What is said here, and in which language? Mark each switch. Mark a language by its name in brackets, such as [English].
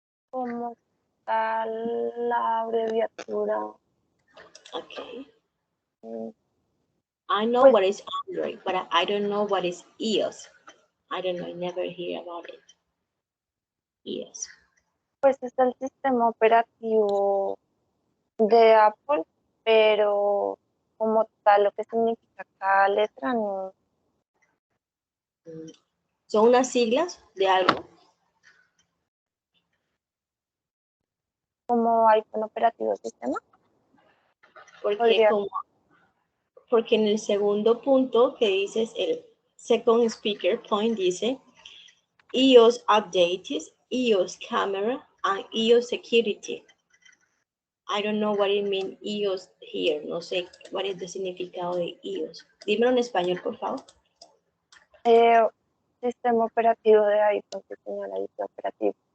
[Spanish] ¿Cómo está la abreviatura? [English] Okay. I know what is Android, but I don't know what is EOS. I don't know, I never hear about it. EOS. [Spanish] Pues es el sistema operativo de Apple, pero como tal lo que significa cada letra no. ¿Son unas siglas de algo? Como iPhone operativo sistema. Porque en el segundo punto que dices, el [English] second speaker point [Spanish] dice [English] EOS updates, EOS camera, and EOS security. I don't know what it means EOS here. [Spanish] No sé cuál es el significado de EOS. Dímelo en español, por favor. Sistema operativo de iPhone, que señala sistema operativo.